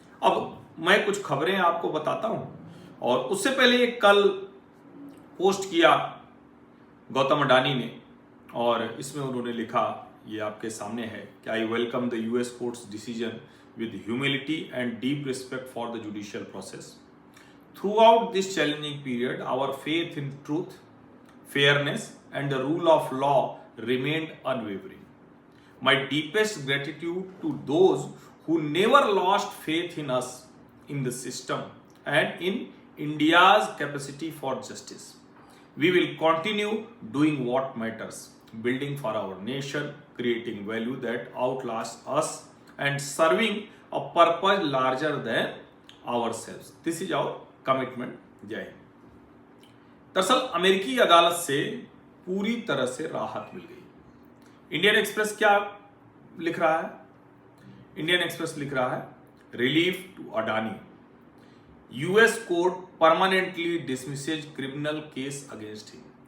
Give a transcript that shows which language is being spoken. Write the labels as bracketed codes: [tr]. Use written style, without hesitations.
[hi] अब मैं कुछ खबरें आपको बताता हूं और उससे पहले एक कल पोस्ट किया गौतम अडानी ने और इसमें उन्होंने लिखा, ये आपके सामने है कि [en] I welcome the US court's decision with humility and deep respect for the judicial process. Throughout this challenging period, our faith in truth, fairness, and the rule of law remained unwavering. My deepest gratitude to those who never lost faith in us, in the system, and in India's capacity for justice. We will continue doing what matters, building for our nation, creating value that outlasts us, and serving a purpose larger than ourselves. This is our commitment. [hi] जय हिंद। दरअसल अमेरिकी अदालत से पूरी तरह से राहत मिल गई। इंडियन एक्सप्रेस क्या लिख रहा है? इंडियन एक्सप्रेस लिख रहा है, [en] Relief to Adani, US court permanently dismisses criminal case against him.